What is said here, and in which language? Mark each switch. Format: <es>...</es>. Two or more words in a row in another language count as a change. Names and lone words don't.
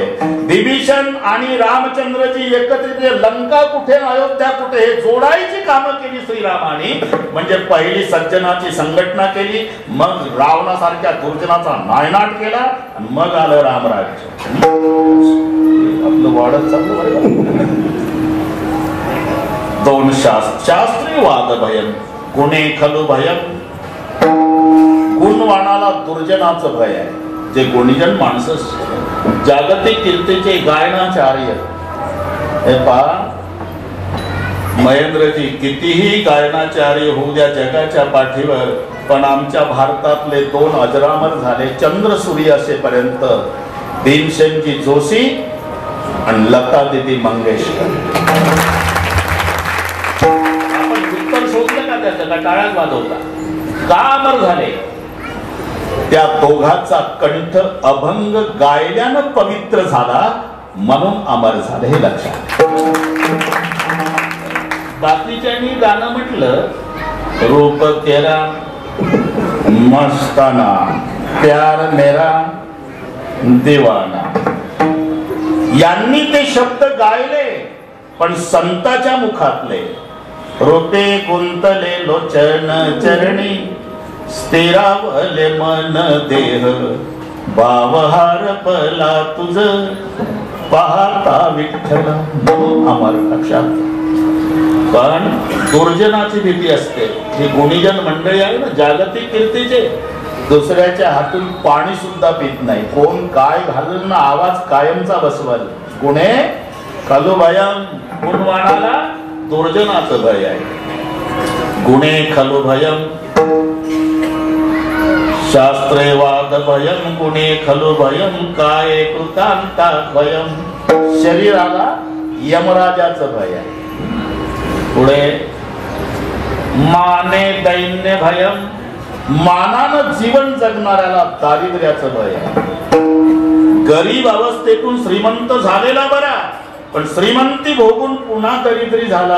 <mr>विभीषण आणि रामचंद्रजी एकत्रित लंका कुठे अयोध्या कुठे हे जोडायची कामं केली श्रीरामाने. म्हणजे पहिली सज्जनाची संघटना केली, मग रावणासारख्या दुर्जनाचा नायनाट केला आणि मग आलं रामराज्य. आपलं वाढत चाललं.</mr> <sa>2 शास्त्री वाद भयम गुणे खलु भयम.</sa> <mr>गुणवाणाला दुर्जनाचं भय आहे. जे गुणीजन माणसं जागतिक कीर्तीचे गायनाचार्य. हे पहा महेंद्रजी, कितीही गायनाचार्य होऊ द्या जगाच्या पाठीवर, पण आमच्या भारतातले 2 अजरामर झाले चंद्र सूर्य असेपर्यंत. भीमसेनजी जोशी आणि लता दीदी मंगेशकर. टाळ्यात वाजवता का अमर झाले? त्या दोघांचा कंठ अभंग गायल्यानं पवित्र झाला म्हणून अमर झाले. हे लक्षात. बाकीच्यांनी गाणं म्हटलं</mr> <hi>रूप तेरा मस्ताना प्यार मेरा दीवाना.</hi> <mr>यांनी ते शब्द गायले, पण संताच्या मुखातले रोपे गुंतले लोचन चरणी स्थिरावले मन देह भावहार पला तुझ पाहता विठ्ठल. अमर लक्षात. पण दुर्जनाची भीती असते. ही गुणीजन मंडळी आहे ना जागतिक कीर्तीचे, दुसऱ्याच्या हातून पाणी सुद्धा पित नाही. कोण काय घालून ना आवाज कायमचा बसवल.</mr> <sa>गुणे खलु भयम.</sa> <mr>गुणवाणाला दुर्जनाचं भय आहे.</mr> <sa>गुणे खलु भयम शास्त्रे वाद भयम गुणे खलु भयम काय कृतांता भयम.</sa> <mr>शरीराला यमराजाचं भय आहे. पुढे</mr> <sa>माने दैन्य भयम,</sa> <mr>मानानं जीवन जगणाऱ्याला दारिद्र्याचं भय आहे. गरीब अवस्थेतून श्रीमंत झालेला बरा, पण श्रीमंती भोगून पुन्हा दरिद्री झाला.</mr>